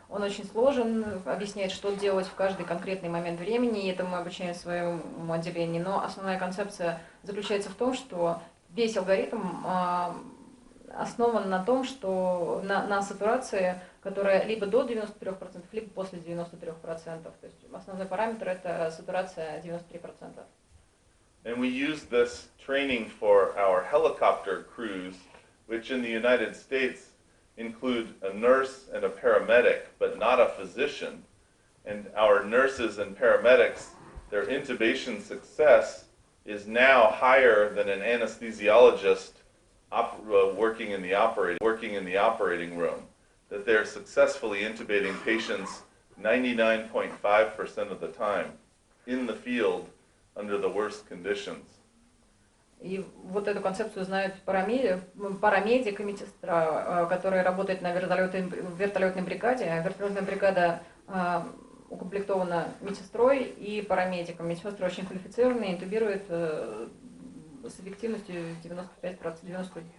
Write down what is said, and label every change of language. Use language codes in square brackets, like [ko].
[ru] Он очень сложен, объясняет, что делать в каждый конкретный момент времени, и это мы обучаем в своем отделении. Но основная концепция заключается в том, что весь алгоритм основан на том, что на сатурации, которая либо до 93%, либо после 93%. То есть основной параметр – это сатурация 93%. [en] And we use this training for our helicopter crews, which in the United States include a nurse and a paramedic, but not a physician. And our nurses and paramedics, their intubation success is now higher than an anesthesiologist working in the operating room. That they're successfully intubating patients 99.5% of the time in the field under the worst conditions. [ru] И вот эту концепцию знают парамедик и медсестра, который работает на вертолетной бригаде. Вертолетная бригада укомплектована медсестрой и парамедиком. Медсестры очень квалифицированные, интубируют с эффективностью 99,7%.